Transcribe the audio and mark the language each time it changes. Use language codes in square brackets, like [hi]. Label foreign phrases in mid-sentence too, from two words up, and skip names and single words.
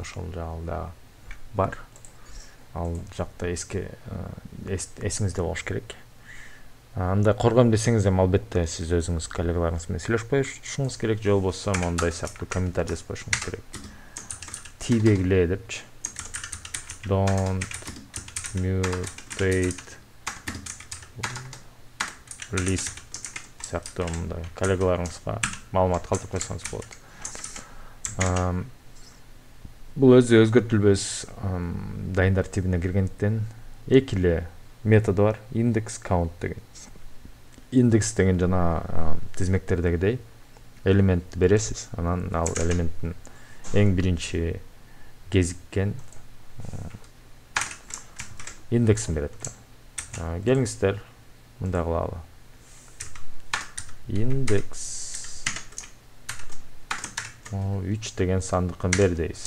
[ky] Ошол жагы да бар. Ал жакта эсиңизде болуш керек. Анда коргойм десеңиз эми албетте сиз өзүңүз коллегаларыңыз менен сүйлөшүп коюшуңуз керек, же болбосо мондай сыяктуу комментарий жазып коюшуңуз керек. T белгиле депчи. [en] Don't mutate list [ky] сыяктуу мындай коллегаларыңызга маалымат калтырып койсоңуз болот. Бул өзү өзгөртүлбөс дайындар тибине киргендиктен эки эле методу бар. [en] Index count деген. [ky] Индекс деген жана тизмектердегидей элемент бересиз, анан ал элементтин эң биринчи кезиккен индексин берет да. Келиңиздер мындай кылалы. Индекс 3 деген сандыкын бер дейбиз.